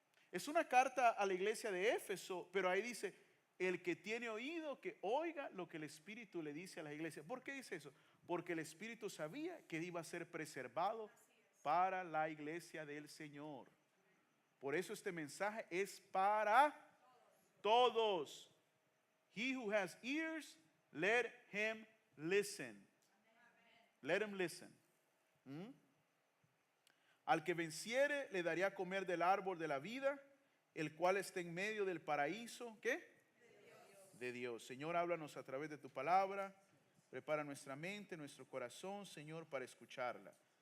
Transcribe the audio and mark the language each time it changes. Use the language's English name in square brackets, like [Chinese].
[Spanish] Es una carta a la iglesia de Éfeso, pero ahí dice, el que tiene oído, que oiga lo que el Espíritu le dice a la iglesia. ¿Por qué dice eso? Porque el Espíritu sabía que iba a ser preservado para la iglesia del Señor. Por eso este mensaje es para todos. [English] He who has ears, let him listen. Let him listen. [Spanish] Al que venciere le daría a comer del árbol de la vida, el cual está en medio del paraíso. ¿Qué? De Dios. Señor, háblanos a través de tu palabra. Prepara nuestra mente, nuestro corazón, Señor, para escucharla.